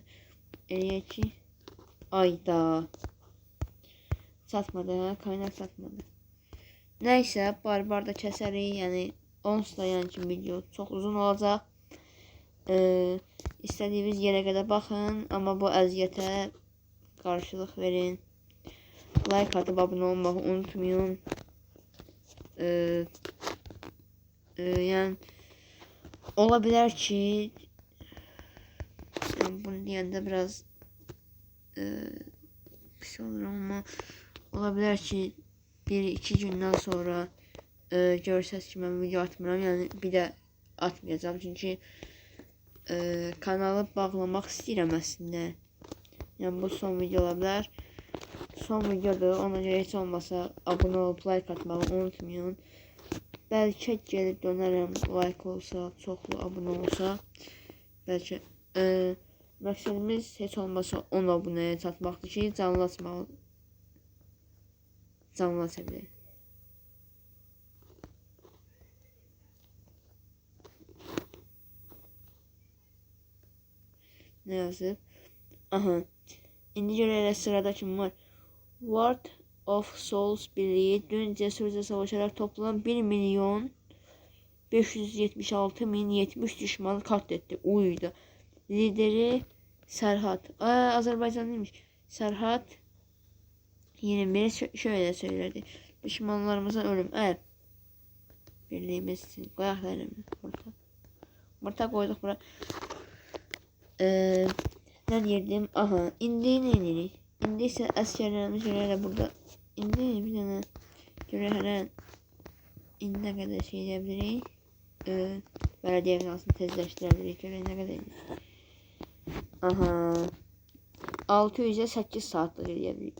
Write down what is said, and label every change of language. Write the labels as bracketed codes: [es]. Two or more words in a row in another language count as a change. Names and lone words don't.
[az] Eləyək ki, ayda çatmadı, kaynaq çatmadı. Nəysə, barbar da kəsərik, yəni onsuz da yəni ki video çox uzun olacaq. İstədiyiniz yerə qədər baxın, amma bu əziyyətə qarşılıq verin. [tr] Like atıp abone olmayı unutmayın. [az] Yani olabilir ki yani bunu deyəndə biraz pis olur ama olabilir ki 1-2 gündən sonra görsəz ki mən video atmıram, yani bir də atmayacağım çünki kanalı bağlamaq istəyirəm əslində. Yəni bu son video ola bilər. Son videoda ona göre heç olmasa abone olup like atmağı unutmayın. [tr] Belki gelip dönerim, [az] like olsa, çoxlu abone olsa. Belki məqsədimiz heç olmasa 10 abunəyə çatmaqdır ki, canlı açabilir. Ne yazıb? Aha. İndi görə elə sırada kim var? [tr] Ward of Souls birliği dün cesurca savaşarak toplam 1.576.070 düşmanı katletti. Uydu. Lideri Serhat. Azerbaycanlıymış. Serhat 21 şöyle söylerdi. Düşmanlarımıza ölüm. Evet. Birliğimiz için. Koyak verelim. Orta koyduk buraya. Ne diyordum? Aha. [az] İndi ne dedik? İndi isə əsgərlərimiz görə hələ burada. İndi bir dənə görə hələ indi nə qədər şey edə bilirik. Bələdiyyə binasını tezləşdirə bilirik. Görə nə qədər. Aha. 600'e 8 saatlıq eləyə bilirik.